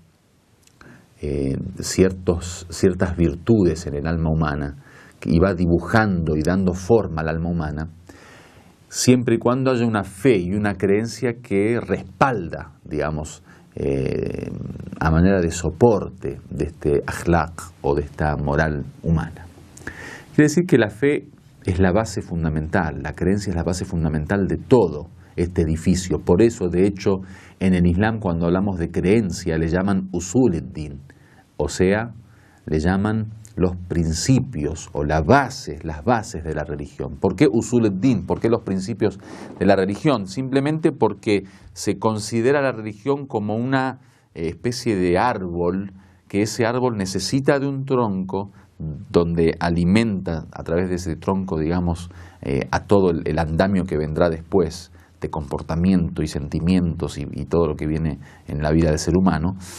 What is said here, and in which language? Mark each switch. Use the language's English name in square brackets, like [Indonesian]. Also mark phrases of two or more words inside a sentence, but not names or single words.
[Spanish] ciertas virtudes en el alma humana y va dibujando y dando forma al alma humana, siempre y cuando haya una fe y una creencia que respalda, digamos, a manera de soporte de este akhlaq o de esta moral humana. Quiere decir que la fe es la base fundamental, la creencia es la base fundamental de todo este edificio. Por eso, de hecho, en el Islam, cuando hablamos de creencia, le llaman [Arabic] أصول الدين, [Spanish] o sea, le llaman los principios o las bases de la religión. ¿Por qué [Arabic] أصول الدين? [Spanish] ¿Por qué los principios de la religión? Simplemente porque se considera la religión como una especie de árbol, que ese árbol necesita de un tronco donde alimenta a través de ese tronco, digamos, a todo el andamio que vendrá después de comportamiento y sentimientos y todo lo que viene en la vida del ser humano.